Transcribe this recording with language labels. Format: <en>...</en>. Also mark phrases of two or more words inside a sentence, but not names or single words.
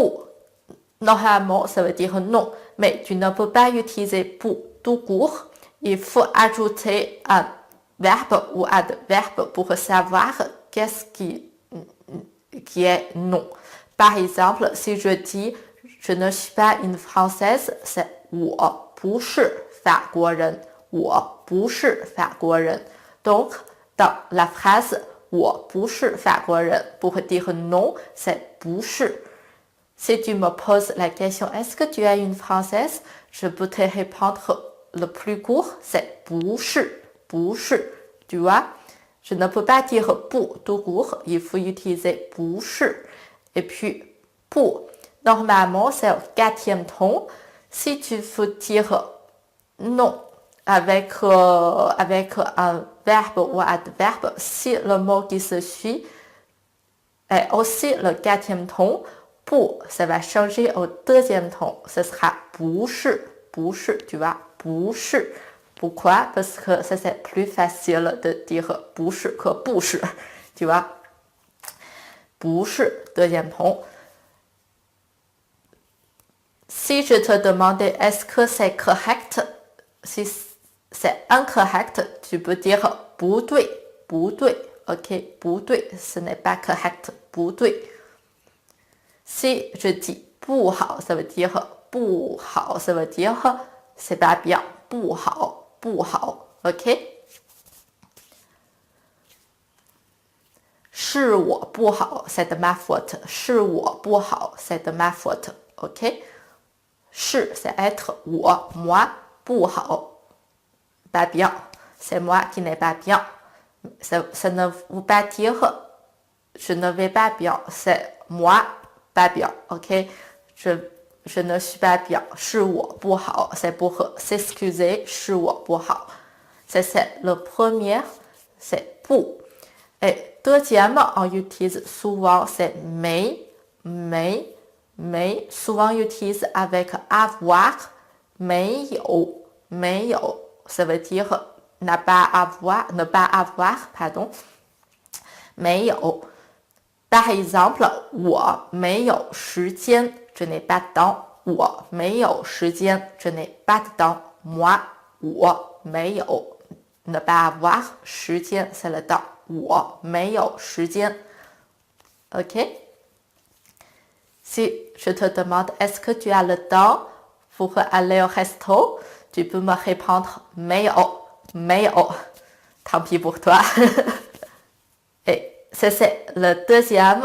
<fr>Normalement, ça veut dire non, mais tu ne peux pas utiliser bu tout court. Il faut ajouter un verbe ou adverbe pour savoir qu'est-ce qui est non. Par exemple, si je dis je ne suis pas une Française, c'est</fr> <zh>我不是法国人，我不是法国人。</zh> <fr>Donc, dans la phrase</fr> <zh>我不是法国人</zh> <fr>pour dire non, c'est</fr> <zh>不是。</zh> <fr>Si tu me poses la question est-ce que tu es une Française, je peux te répondre le plus court, c'est</fr> <zh>不是，不是。</zh> <fr>Tu vois, je ne peux pas dire 不 tout court, il faut utiliser</fr> <zh>不是。</zh> <fr>Et puis, 不 normalement, c'est au 4e ton. Si tu veux dire non avec un verbe ou adverbe, si le mot qui se suit est aussi le 4e ton, 不 ça va changer au 2e ton. Ce sera</fr> <zh>不是，不是,</zh> <fr>tu vois,</fr> <zh>不是.</zh> <fr>Pourquoi? Parce que ça c'est plus facile de dire 不是 que 不是, tu vois.</fr> <zh>不是,</zh> <fr>2e ton. Si je te demandais est-ce que c'est correct, si c'est incorrect, tu peux dire</fr> <zh>不对，不对,</zh> <fr>ok, 不对, ce n'est pas correct,</fr> <zh>不对.</zh> <fr>Si je dis 不好, ça veut dire 不好, ça veut dire c'est pas bien,</fr> <zh>不好, 不好, ok? 是我不好,</zh> <fr>c'est de ma faute,</fr> <zh>是我不好,</zh> <fr>c'est de ma faute. OK? 是 c'est être 我 moi 不好 pas bien c'est moi qui n'ai pas bien ça ne veut pas dire je ne vais pas bien c'est moi pas bien OK? je ne suis pas bien</fr> <zh>是我不好</zh> <fr>c'est pour s'excuser</fr> <zh>是我不好</zh> <fr>c'est le premier c'est 不 et deuxième on utilise souvent c'est mais souvent utilise avec avoir 没有 ça veut dire ne pas avoir pardon 没有 par exemple</fr> <zh>我没有时间</zh> <fr>je n'ai pas de temps</fr> <zh>我没有时间</zh> <fr>je n'ai pas de temps moi</fr> <zh>我没有</zh> <fr>ne pas avoir 时间 c'est le temps</fr> <zh>我没有时间</zh> <fr>OK? Si je te demande est-ce que tu as le temps pour aller au resto, tu peux me répondre 没有 tant pis pour toi. Et c'est le deuxième.</fr>